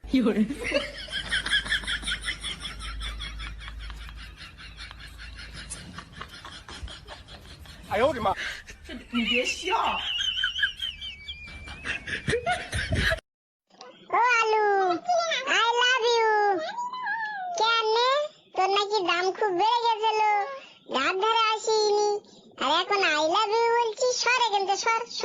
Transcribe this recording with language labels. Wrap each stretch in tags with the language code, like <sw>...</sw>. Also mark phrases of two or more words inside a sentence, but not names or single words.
<zh>哎呦我的妈！你别笑。</zh> <bn>ও আলু</bn> <en>I love you.</en> <bn>কেন তোর নাকি দাম খুব বেড়ে গেছিল, ধার ধারে আসিনি, আর এখন</bn> <en>I love you</en> <bn>বলছিস? সর এখান থেকে সর।</bn>